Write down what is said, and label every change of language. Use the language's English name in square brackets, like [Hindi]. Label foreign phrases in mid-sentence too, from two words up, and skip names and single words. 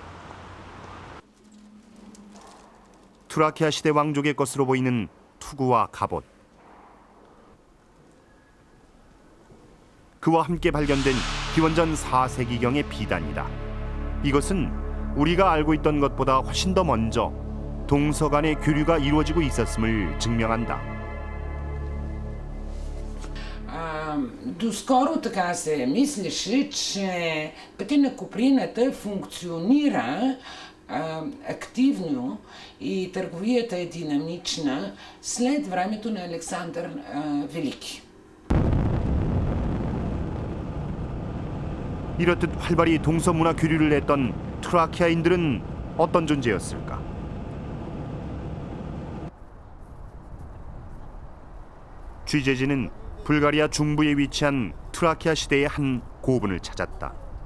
[Korean] 트라키아 시대 왕족의 것으로 보이는 투구와 갑옷. 그와 함께 발견된 기원전 4세기경의 비단이다. 이것은 우리가 알고 있던 것보다 훨씬 더 먼저 동서 간의 교류가 이루어지고 있었음을 증명한다. [Bulgarian] Доскоро така се мислеше, че пътя на Коприната функционира активно и търговията е динамична след времето на Александър Велики. [Korean] 이렇듯 활발히 동서문화 교류를 했던 트라키아인들은 어떤 존재였을까? 취재진은 불가리아 중부에 위치한 트라키아 시대의 한 고분을 찾았다.